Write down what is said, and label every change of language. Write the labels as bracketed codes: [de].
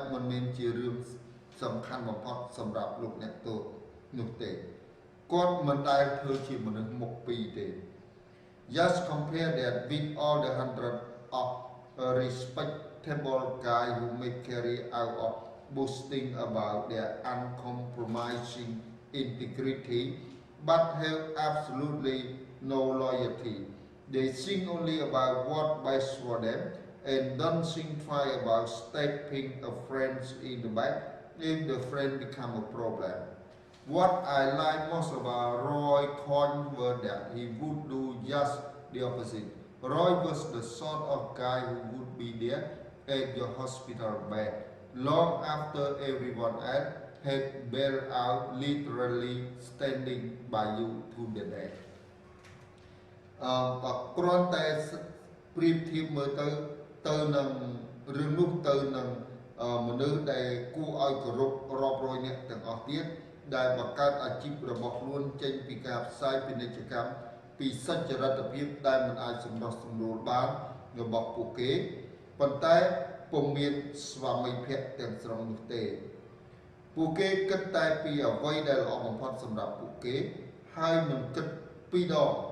[km] មែនជារឿងសំខាន់បំផុតសម្រាប់លោកអ្នកទោសនោះទេគាត់មិនដែលធ្វើជាមនុស្សមុខពីរទេ [en] Just compare that with all the hundred of respectable guys who make career out of boasting about their uncompromising integrity but have absolutely no loyalty. They think only about what's best for them and don't think twice about stabbing a friend in the back if the friend become a problem. What I like most about Roy Cohn was that he would do just the opposite. Roy was the sort of guy who would be there at your hospital bed long after everyone else had bailed out, literally standing by you to the day. [km] គ្រាន់តែប្រៀបធៀបមើលទៅនឹងរឿងនោះទៅនឹងមនុស្សដែលគួរឲ្យគោរពរាប់រយនាក់ទាំងអស់ទៀតដែលបង្កើតអាជីពរបស់ខ្លួនចេញពីការផ្សាយពាណិជ្ជកម្មពីសច្ចរិទ្ធភាពដែលមិនអាចសម្រុះសម្រួលបានរបស់ពួកគេប៉ុន្តែពុំមានស្វាមីភក្តិទាំងស្រុងនោះទេពួកគេគិតតែពីអ្វីដែលល្អបំផុតសម្រាប់ពួកគេហើយមិនគិតពីរដង